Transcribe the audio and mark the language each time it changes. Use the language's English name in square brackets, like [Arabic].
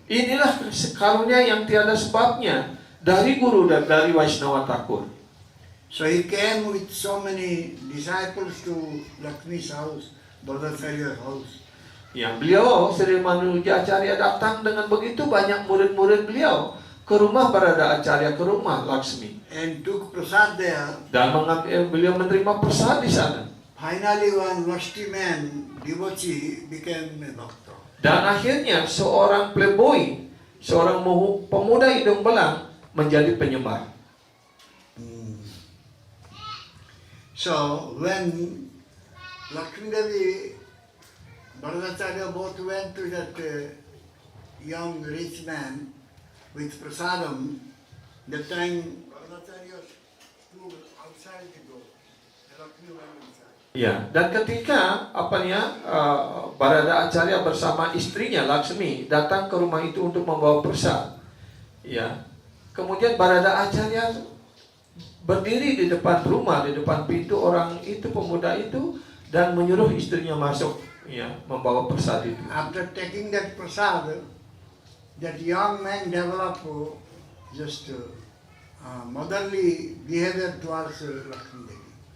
[Indonesian] Inilah karunia yang tiada sebabnya dari Guru dan dari Vaishnava Thakur. [English] So he came with so many disciples to Lakshmi's house, Bharadacharya's house. [Indonesian] Ya, beliau Sri Ramanuja Acharya datang dengan begitu banyak murid-murid beliau ke rumah Barada Acharya, ke rumah Laksmi, [English] And took prasad there. [Indonesian] dan beliau menerima prasad di sana. [English] Finally one lusty man, devotee, became a bhakta. [Indonesian] Dan akhirnya seorang playboy, seorang pemuda hidung belang menjadi penyembah. [English] So when Lakshmi Devi, Bharadacharya both went to that young rich man with prasadam, that time Bharadacharya stood outside the door. And Lakshmi went inside. [Indonesian] Ya, dan ketika Barada Acharya bersama istrinya Laksmi datang ke rumah itu untuk membawa prasad, ya, kemudian Barada Acarya berdiri di depan rumah, di depan pintu orang itu, pemuda itu, dan menyuruh istrinya masuk, ya, membawa prasad itu. [English] After taking that prasad, that young man developed just motherly behavior towards Lakshmi Devi.